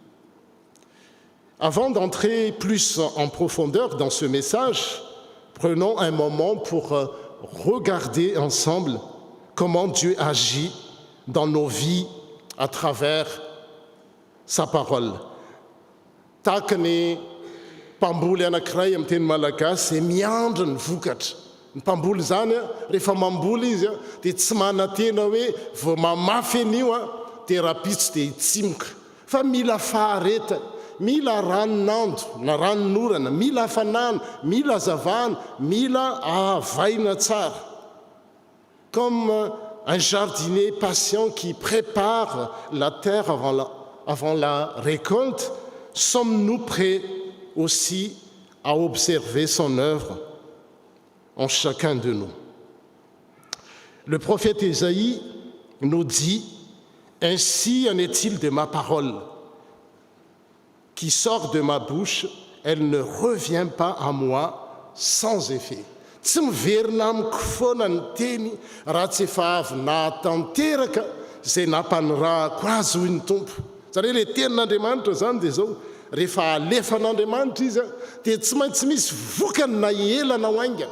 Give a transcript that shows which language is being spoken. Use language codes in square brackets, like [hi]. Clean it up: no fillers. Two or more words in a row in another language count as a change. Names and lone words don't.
[fr] Avant d'entrer plus en profondeur dans ce message, prenons un moment pour regarder ensemble comment Dieu agit dans nos vies à travers sa parole. [mg] Takany mpamboly anankiray amin'ny teny malagasy miandry ny vokatra. Ny mpamboly zany rehefa mamboly izy dia tsy manantena hoe vao mamafy an'io dia rapitsy dia hitsimoka. Fa mila fahareta, mila ranonando na ranonorana, mila hafanana, mila hazavana, mila ahavaina tsara. [fr] Comme un jardinier patient qui prépare la terre avant la récolte, sommes-nous prêts aussi à observer son œuvre en chacun de nous? Le prophète Ésaïe nous dit « Ainsi en est-il de ma parole qui sort de ma bouche, elle ne revient pas à moi sans effet. [mg] » Tsy miverina amiko foana ny teny raha tsy efa avy nahatanteraka izay nampanirahako azy hoy ny tompo. Satria ilay tenin'Andriamanitra zany dia zao, rehefa alefan'Andriamanitra izy dia tsy maintsy misy vokany na ela na haingana.